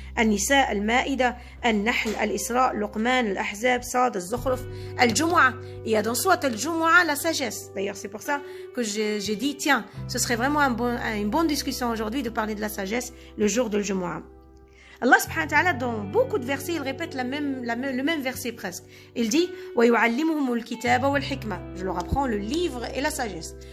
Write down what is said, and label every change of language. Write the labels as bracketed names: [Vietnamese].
[French] Al-Nisa, Al-Ma'ida, Al-Nahl, Al-Isra, Luqman, Al-Ahzab, Sad, Al-Zukhruf, Al-Jumu'ah. Il y a dans Surat Al-Jumu'ah la sagesse. D'ailleurs, c'est pour ça que j'ai dit, tiens, ce serait vraiment une bonne discussion aujourd'hui de parler de la sagesse le jour de Jumu'ah. Allah subhanahu wa ta'ala, dans beaucoup de versets, il répète le même verset presque. Il dit [Arabic] وَيُعَلِّمُهُمُ الْكِتَابَ وَالْحِكْمَةَ. [French] Je leur apprends le livre et la sagesse.